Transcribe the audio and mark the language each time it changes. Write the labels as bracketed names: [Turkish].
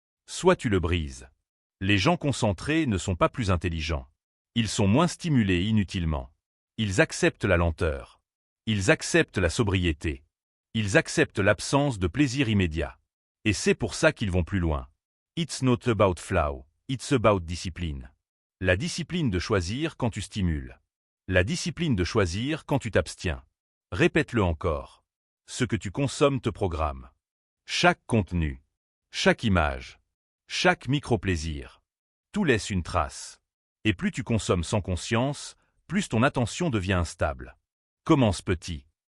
[French] Soit tu le brises. Les gens concentrés ne sont pas plus intelligents. Ils sont moins stimulés inutilement. Ils acceptent la lenteur. Ils acceptent la sobriété. Ils acceptent l'absence de plaisir immédiat. Et c'est pour ça qu'ils vont plus loin. [English] It's not about flow, it's about discipline. [French] La discipline de choisir quand tu stimules. La discipline de choisir quand tu t'abstiens. Répète-le encore. Ce que tu consommes te programme. Chaque contenu, chaque image, chaque micro-plaisir, tout laisse une trace. Et plus tu consommes sans conscience, plus ton attention devient instable. Commence petit.